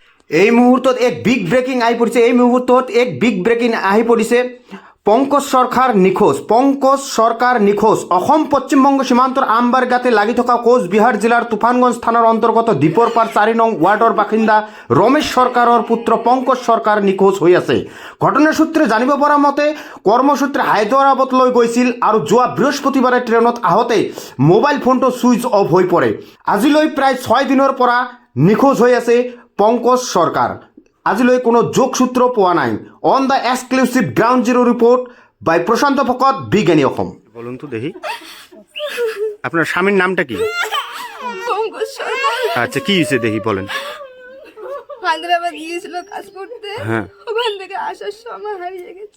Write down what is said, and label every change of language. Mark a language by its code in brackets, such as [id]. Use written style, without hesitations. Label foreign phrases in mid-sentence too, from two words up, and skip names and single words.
[as] এই মুহূর্তত এক [en] big breaking [as] আহি পৰিছে। এই মুহূৰ্তত এক [en] big breaking [as] আহি পৰিছে। পঙ্কজ সরকার নিখোঁজ। অসম পশ্চিমবঙ্গ সীমান্তৰ আমবাৰগাতে লাগি থকা কোচবিহাৰ জিলাৰ তুফানগঞ্জ থানাৰ অন্তৰ্গত দীপৰপাৰ 4 নং ৱাৰ্ডৰ বাসিন্দা ৰমেশ সরকাৰৰ পুত্ৰ পঙ্কজ সরকার নিখোঁজ হৈ আছে। ঘটনাৰ সূত্ৰে জানিব পৰা মতে কৰ্মসূত্ৰে হায়দৰাবাদলৈ গৈছিল আৰু যোৱা বৃহস্পতিবাৰে ট্ৰেইনত আহোঁতে মোবাইল ফোনটো [en] switch off [as] হৈ পৰে। আজিলৈ প্ৰায় 6 দিনৰ পৰা নিখোঁজ হৈ আছে পঙ্কজ সরকার। আজিলৈ কোনো যোগসূত্র পোৱা নাই। [en] On the exclusive ground zero report by প্রশান্ত ভকত, [as] বিজ্ঞানী অসম। [bn] বলুন তো দেখি আপনার স্বামীর নামটা কি? পঙ্কজ সরকার। আচ্ছা, কি হয়েছে দেখি বলেন। হায়দ্রাবাদ গিয়েছিল কাজ করতে, হ্যাঁ, ওখান থেকে আসার সময় হারিয়ে গেছে।